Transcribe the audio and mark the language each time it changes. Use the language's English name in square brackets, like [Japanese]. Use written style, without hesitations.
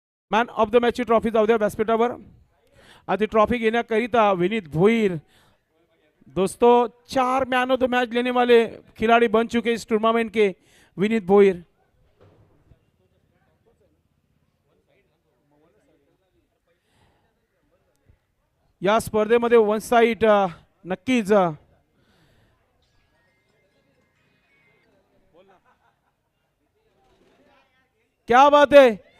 [Marathi] Man of the मॅचची trophy जाऊ द्या व्यासपीठावर. आधी ट्रॉफी घेण्याकरिता विनीत भोईर. [Hindi] दोस्तों 4 मैन ऑफ द मैच लेने वाले खिलाड़ी बन चुके इस टूर्नामेंट के. [Marathi] विनीत भोईर, या स्पर्धेमध्ये वन साइड नक्कीच [Hindi] क्या बात [Marathi] आहे.